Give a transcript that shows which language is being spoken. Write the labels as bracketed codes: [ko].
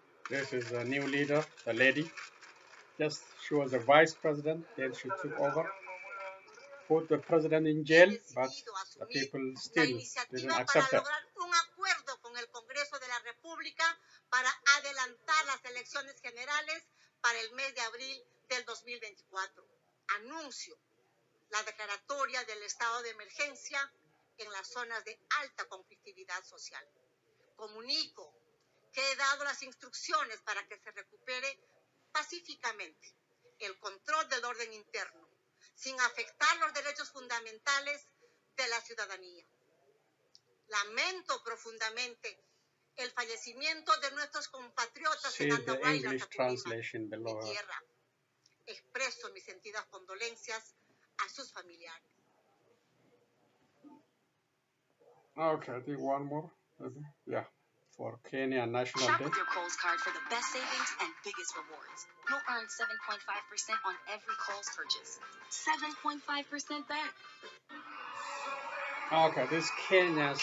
[en] This is a new leader, the lady. Just she was the vice president, then she took over, put the president in jail, but the people still didn't accept it. [es] Un acuerdo con el Congreso de la República para adelantar las elecciones generales para el mes de abril del 2024. Anuncio la declaratoria del estado de emergencia en las zonas de alta conflictividad social. Comunico que he dado las instrucciones para que se recupere pacíficamente el control del orden interno, sin afectar los derechos fundamentales de la ciudadanía. Lamento profundamente el fallecimiento de nuestros compatriotas en Andahuayla, [en] English translation below. [es] mi tierra. Expreso mis sentidas condolencias a sus familiares. [en] Okay, I think one more. Yeah, for Kenya National Shop Day. with your Kohl's card for the best savings and biggest rewards. You'll earn 7.5% on every Kohl's purchase. 7.5% back. Okay, this is Kenya's